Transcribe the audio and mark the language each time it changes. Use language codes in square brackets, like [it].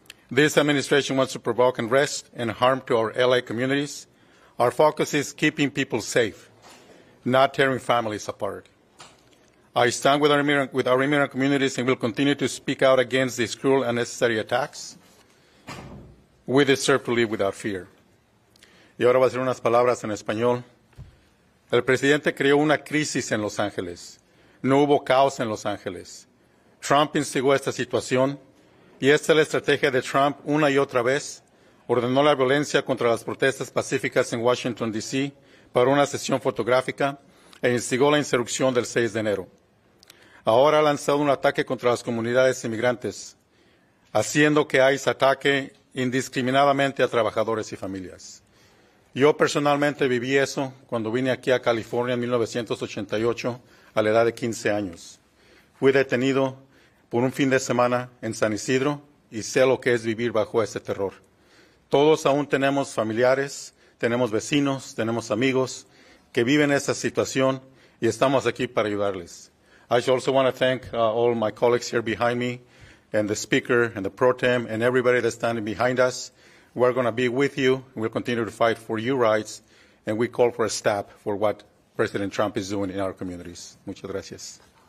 [en] This administration wants to provoke unrest and harm to our LA communities. Our focus is keeping people safe, not tearing families apart. I stand with our immigrant communities and will continue to speak out against these cruel and unnecessary attacks. We deserve to live without fear. [es] Y ahora voy a decir unas palabras en español. El presidente creó una crisis en Los Ángeles. No hubo caos en Los Ángeles. Trump instigó esta situación y esta es la estrategia de Trump una y otra vez. Ordenó la violencia contra las protestas pacíficas en Washington, D.C. para una sesión fotográfica e instigó la insurrección del 6 de enero. Ahora ha lanzado un ataque contra las comunidades inmigrantes, haciendo que ICE ataque indiscriminadamente a trabajadores y familias. Yo personalmente viví eso cuando vine aquí a California en 1988 a la edad de 15 años. Fui detenido por un fin de semana en San Isidro y sé lo que es vivir bajo ese terror. Todos aún tenemos familiares, tenemos vecinos, tenemos amigos que viven esa situación y estamos aquí para ayudarles. [en] I also want to thank all my colleagues here behind me and the speaker and the pro tem and everybody that's standing behind us. We're going to be with you. We'll continue to fight for your rights, and we call for a stop for what President Trump is doing in our communities. [es] Muchas gracias.